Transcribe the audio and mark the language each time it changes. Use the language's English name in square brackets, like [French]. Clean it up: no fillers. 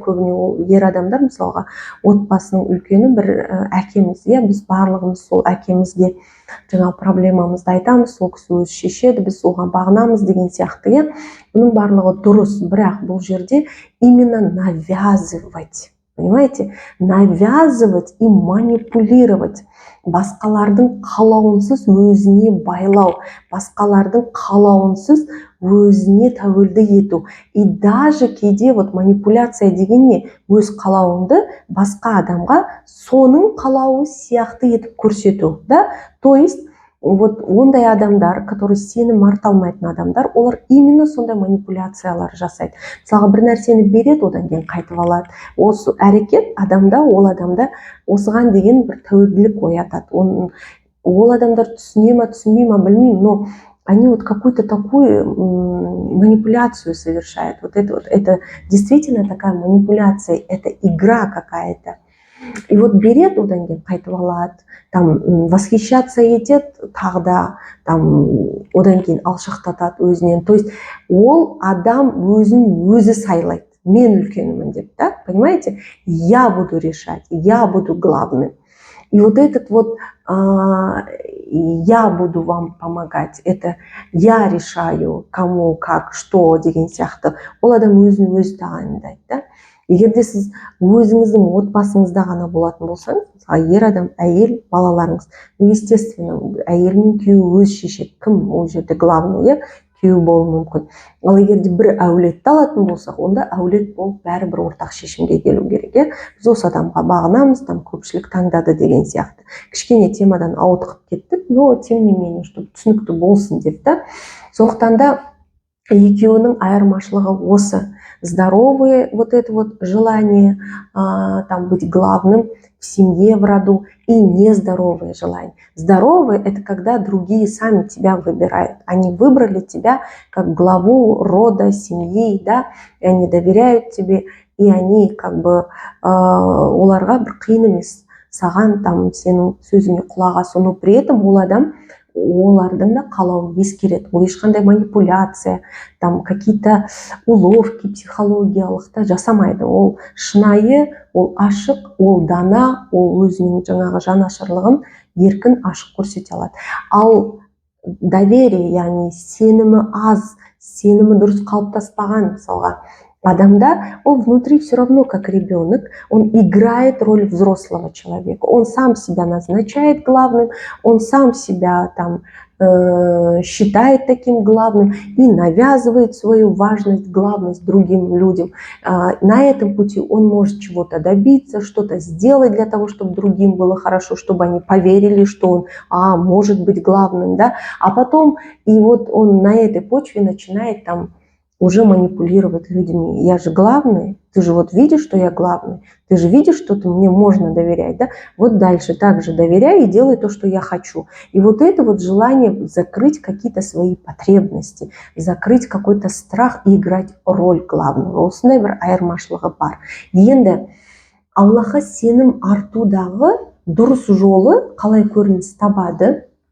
[Kazakh] Көбіне ол ер адамдар, мысалға отбасының үлкені бір әкеміз. Біз барлығымыз сол әкемізге жаңа проблемамызды айтамыз, сол кісі өзі шешеді, біз оған бағынамыз деген сияқты. Бұның барлығы дұрыс, бірақ бұл жерде [Russian] именно навязывать, понимаете? Навязывать и манипулировать. [Kazakh] Басқалардың қалауынсыз өзіне байлау, басқалардың қалауынсыз өзіне тәуелді ету. [Russian] И даже [Kazakh] кейде манипуляция деген не? Өз қалауыңды басқа адамға соның қалауы сияқты етіп көрсету, да? [Russian] То есть [Kazakh] ондай адамдар, которые сенім арта алмайтын адамдар, олар именно сондай манипуляциялар жасайды. Мысалға бір нәрсені береді, одан кейін қайтып алады. Осы әрекет ол адамда осыған деген бір тәуелділік оятады. Ол адамдар түсіне ма, түсінбей ма, білмеймін, [Russian] но они какую-то такую манипуляцию совершают. Это действительно такая манипуляция, это игра какая-то. И берет, [Kazakh] одан кейін қайтып алады, там восхищаться етеді, тағы да там одан кейін алшақтатады өзінен. То есть ол адам өзін өзі сайлайды. Мен үлкенімін деп, да? Понимаете? [Russian] Я буду решать, я буду главным. И я буду вам помогать, это я решаю, кому, как, что [Kazakh] деген сияқты. Ол адам өзін өзі тағайындайды, да? Егер де сіз өзіңіздің отбасыңызда ғана болатын болсаңыз, ер адам, әйел, балаларыңыз, естественно, әйел мен күйеуі өзі шешеді, кім ол жерде главный, күйеу болуы мүмкін. Ал егер де бір әулетті алатын болсақ, онда әулет болып бәрібір ортақ шешімге келу керек. Біз осы адамға бағынамыз, там көпшілік таңдады деген сияқты. Кішкене темадан ауытқып кеттік, [Russian] но тем не менее, чтобы [Kazakh] түсінікті болсын деп, да. Сондықтан да екеуінің айырмашылығы осы. [Russian] Здоровые это желание там быть главным в семье, в роду, и нездоровые желания. Здоровые — это когда другие сами тебя выбирают. Они выбрали тебя как главу рода, семьи, да, и они доверяют тебе, и они [Kazakh] оларға бір қиын емес, саған там сенің сөзіңе құлақ асу, [Russian] но при этом [Kazakh] ол адам олардың да қалауын ескереді. Ол ешқандай манипуляция, там [Russian] какие-то уловки [Kazakh] психологиялық та жасамайды. Ол шынайы, ол ашық, ол дана, ол өзінің жаңағы жанашырлығын еркін ашық көрсете алады. Ал доверие, яғни сенімі аз, сенімі дұрыс қалыптаспаған мысалға адамда, [Russian] он внутри все равно как ребенок, он играет роль взрослого человека, он сам себя назначает главным, он сам себя там считает таким главным и навязывает свою важность, главность другим людям. На этом пути он может чего-то добиться, что-то сделать для того, чтобы другим было хорошо, чтобы они поверили, что он может быть главным, да? А потом он на этой почве начинает там уже манипулировать людьми. Я же главный, ты же видишь, что я главный, ты же видишь, что мне можно доверять, да? Дальше также доверяй и делай то, что я хочу. И это желание закрыть какие-то свои потребности, закрыть какой-то страх и играть роль главного. [Kazakh] Осындай бір айырмашылығы бар. Енді Аллахқа сенім артудағы дұрыс жолы қалай көрініс табады?